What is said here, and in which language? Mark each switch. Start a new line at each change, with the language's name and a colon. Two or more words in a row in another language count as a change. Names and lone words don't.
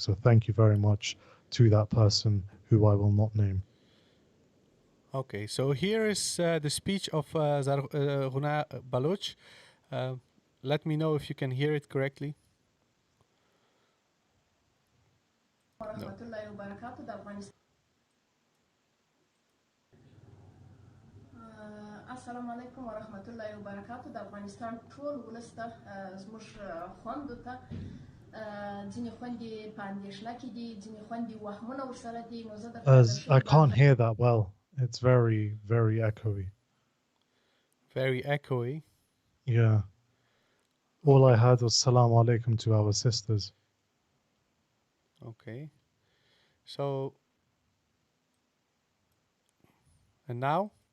English: So thank you very much to that person who I will not name. Okay, so here is the speech of Zarghuna Baloch. Let me know if you can hear it correctly. No.
Arabic: السلام علیکم ورحمت الله وبرکاتو.
Pashto: د افغانستان ټول ولس ته زموږ خوندو ته ځینې خوندې په اندېښنه کې دي، ځینې خوندې وهمونه ورسره دي. نو زه درته
English: I can't hear that well. It's very, very echoey. Very echoey? Yeah. All I heard was salam alaikum to our sisters. Okay. So, and now?